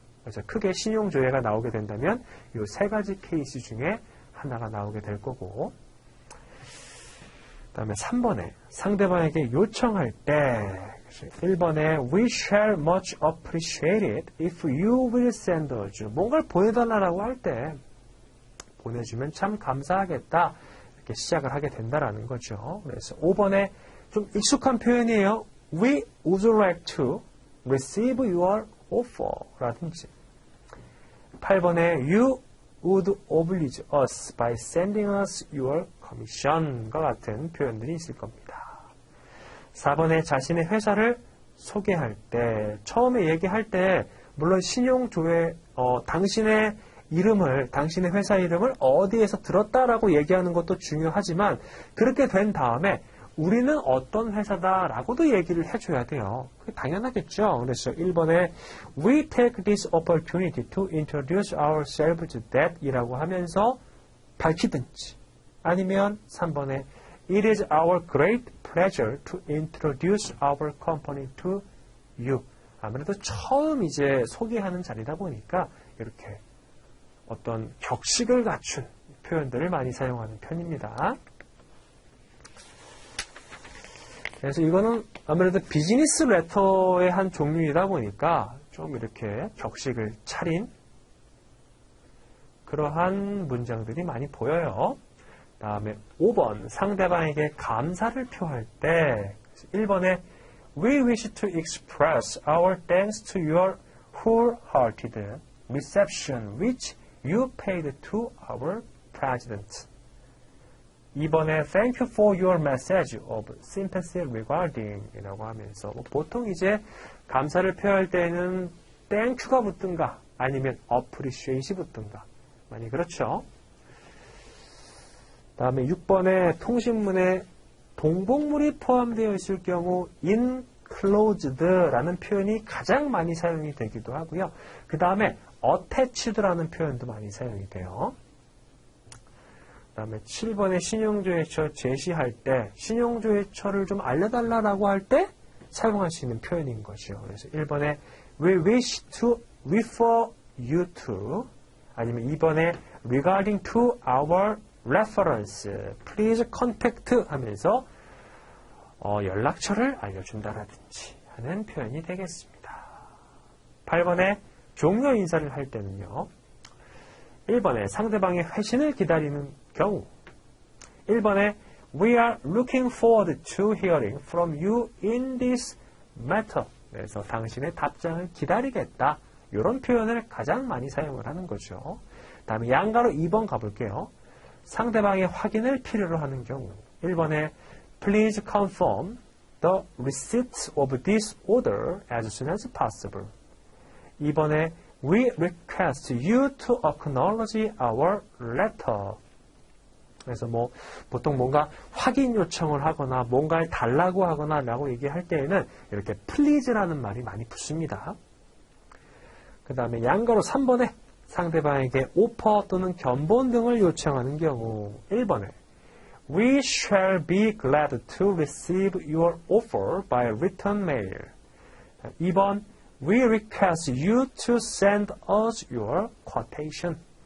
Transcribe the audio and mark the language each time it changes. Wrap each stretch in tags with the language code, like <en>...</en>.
<ko>그래서 크게 신용조회가 나오게 된다면 이 세 가지 케이스 중에 하나가 나오게 될 거고 그 다음에 3번에 상대방에게 요청할 때 1번에</ko> <en>We shall much appreciate it if you will send us.</en> <ko>뭔가를 보내달라고 할 때 보내주면 참 감사하겠다. 이렇게 시작을 하게 된다라는 거죠. 그래서 5번에 좀 익숙한 표현이에요.</ko> <en>We would like to receive your offer</en> <ko>라든지 8번에</ko> <en>You would oblige us by sending us your commission</en> <ko>과 같은 표현들이 있을 겁니다. 4번에 자신의 회사를 소개할 때 처음에 얘기할 때 물론 신용조회 당신의 이름을 당신의 회사 이름을 어디에서 들었다라고 얘기하는 것도 중요하지만 그렇게 된 다음에 우리는 어떤 회사다라고도 얘기를 해줘야 돼요. 그게 당연하겠죠. 그래서 1번에</ko> <en>We take this opportunity to introduce ourselves that</en> <ko>이라고 하면서 밝히든지 아니면 3번에</ko> <en>It is our great pleasure to introduce our company to you.</en> <ko>아무래도 처음 이제 소개하는 자리다 보니까 이렇게 어떤 격식을 갖춘 표현들을 많이 사용하는 편입니다. 그래서 이거는 아무래도 비즈니스 레터의 한 종류이다 보니까 좀 이렇게 격식을 차린 그러한 문장들이 많이 보여요. 다음에 5번 상대방에게 감사를 표할 때 1번에</ko> <en>We wish to express our thanks to your wholehearted reception which you paid to our president.</en> <ko>2번에</ko> <en>Thank you for your message of sympathy regarding</en> <ko>이라고 하면서 보통 이제 감사를 표할 때는 Thank you가 붙든가 아니면 Appreciate이 붙든가 많이 그렇죠. 다음에 6번에 통신문에 동복물이 포함되어 있을 경우 enclosed라는 표현이 가장 많이 사용이 되기도 하고요. 그 다음에 attached라는 표현도 많이 사용이 돼요. 그 다음에 7번에 신용조회처 제시할 때 신용조회처를 좀 알려달라고 할 때 사용할 수 있는 표현인 것이요. 그래서 1번에</ko> <en>We wish to refer you to</en> <ko>아니면 2번에</ko> <en>regarding to our reference, please contact</en> <ko>하면서 연락처를 알려준다라든지 하는 표현이 되겠습니다. 8번에 종료 인사를 할 때는요. 1번에 상대방의 회신을 기다리는 경우 1번에</ko> <en>We are looking forward to hearing from you in this matter.</en> <ko>그래서 당신의 답장을 기다리겠다. 이런 표현을 가장 많이 사용을 하는 거죠. 다음에 양가로 2번 가볼게요. 상대방의 확인을 필요로 하는 경우 1번에</ko> <en>Please confirm the receipt of this order as soon as possible. 2번에 We request you to acknowledge our letter.</en> <ko>그래서 뭐 보통 뭔가 확인 요청을 하거나 뭔가를 달라고 하거나 라고 얘기할 때에는 이렇게 please라는 말이 많이 붙습니다. 그 다음에 양가로 3번에 상대방에게 오퍼 또는 견본 등을 요청하는 경우 1번에</ko> <en>We shall be glad to receive your offer by written mail. 2번 We request you to send us your quotation.</en>